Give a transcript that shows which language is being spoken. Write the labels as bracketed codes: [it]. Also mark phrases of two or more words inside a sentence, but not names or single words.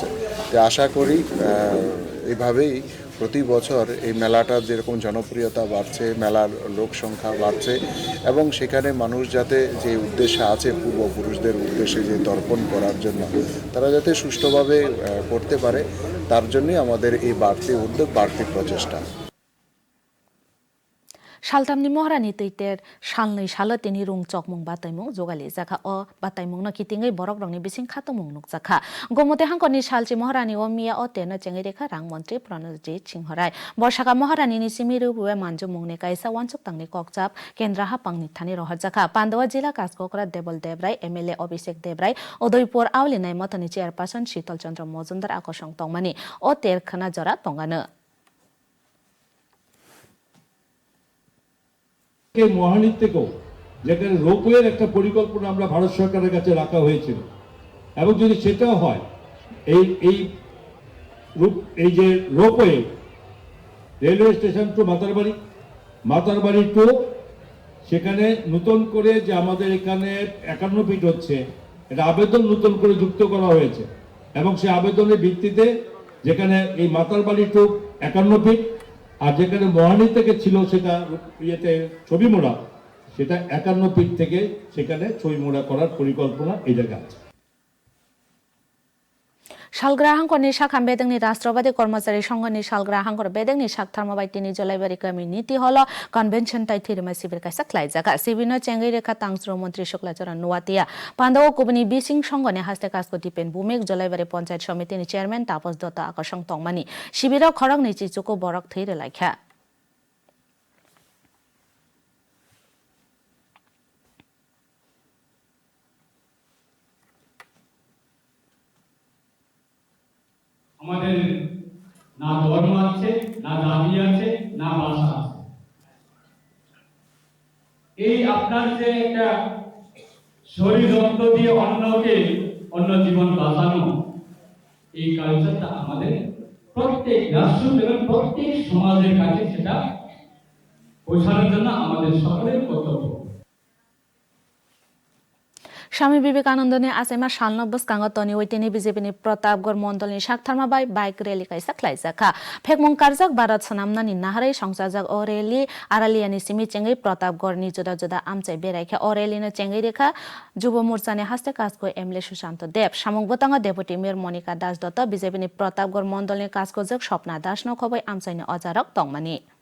[bn] তো আশা করি এভাবেই প্রতি বছর এই মেলাটার যেরকম জনপ্রিয়তা বাড়ছে, মেলার লোক সংখ্যা বাড়ছে এবং সেখানে মানুষ যাতে যে উদ্দেশ্যে আছে পূর্বপুরুষদের উদ্দেশ্যে যে তর্পণ করার জন্য তারা যাতে সুষ্ঠুভাবে করতে পারে, তার জন্যই আমাদের এই বাড়তি উদ্যোগ, বাড়তি প্রচেষ্টা। [trp] सालथामनि महरानि तैतेर सालनै सालो तिनि रुं चकमुं बाताइमुं जगालि जाखा अ बाताइमुं न कितिङै बरक रंनि बिसिं खातमुं नुक जाखा गमते हांकनि सालचि महरानि अ मिया अ तेन चेंगै रेखा रां मन्त्री प्रणजित सिंहराय बर्षाका महरानि सिमिरु बुवे मानजु मुंगने काइसा वानसुक तांनि ककचाप केन्द्र हापांनि थानि रहर जाखा पान्डवा जिल्ला काजककरा देबल देब्राय एमएलए अभिषेक देब्राय उदयपुर आवलिनाय मतनि चेयरपार्सन शीतल चन्द्र मजुमदार आकर्षण तंगमानि अ तेरखाना जरा तंगानो [bn] মহানীর থেকেও যেখানে রোপওয়ের একটা পরিকল্পনা আমরা ভারত সরকারের কাছে রাখা হয়েছিল এবং যদি সেটাও হয় এই যে রোপওয়ে [en] railway station [bn] টু মাতারবাড়ি টু সেখানে নতুন করে যে আমাদের এখানে 51 ফিট হচ্ছে, এটা আবেদন নতুন করে যুক্ত করা হয়েছে এবং সেই আবেদনের ভিত্তিতে যেখানে এই মাতারবাড়ি টু 51 ফিট আর যেখানে মহানী থেকে ছিল সেটা ইয়েতে ছবি মোড়া, সেটা 51 ফিট থেকে সেখানে ছবি মোড়া করার পরিকল্পনা এই জায়গায় আছে। [trp] सालग्राहांकरनि शाखा बेदंनि राष्ट्रवादी कर्मचारी संघनि सालग्राहांकर बेदंनि साकथारमा बायतिनि जलाइबारि [en] community hall convention [trp] ताइ थिरिमा शिविर काइसा ख्लाइजाका सिबिनो चेंगै रेखा तांस्रो मन्त्री शुक्लाचरण नुवातिया पान्डव कुबनि बिसिं संघनि हास्ते काजको दिपेन भूमिक जलाइबारि पञ्चायत समितिनि चेयरम्यान तापस दत्त आकर्षण तंगमानि शिबिर खरक निचिचुको बरक थैरे लाइखा [bn] আমাদের না ধর্ম আছে, না জাতি আছে, না ভাষা আছে। এই আপনার যে একটা শরীর রক্ত দিয়ে অন্য জীবন বাঁচানো, এই কালচারটা আমাদের প্রত্যেক রাষ্ট্র এবং প্রত্যেক সমাজের কাছে সেটা পৌঁছানোর জন্য আমাদের সকলের কর্তব্য। [trp] Swami Vivekanandani asaima salno bwskango toni oitini BJP ni Pratapgarh Mondolni Saktarma bai [en] bike rally [trp] kaisa khlaijaka phekmung karjak Bharat sanamnani naharai songchajak o rally Araliani simi chengai Pratapgarh ni juda juda amchai beraikha o rally no chengai rekha Jubo Morcha ni haste kasko MLA Sushanto Deb samung botanga [en] Deputy Mayor [trp] Monica Das Dutta BJP ni Pratapgarh Mondolni kasko jak Swapna Das no khobai amchai ni ojarok tongmani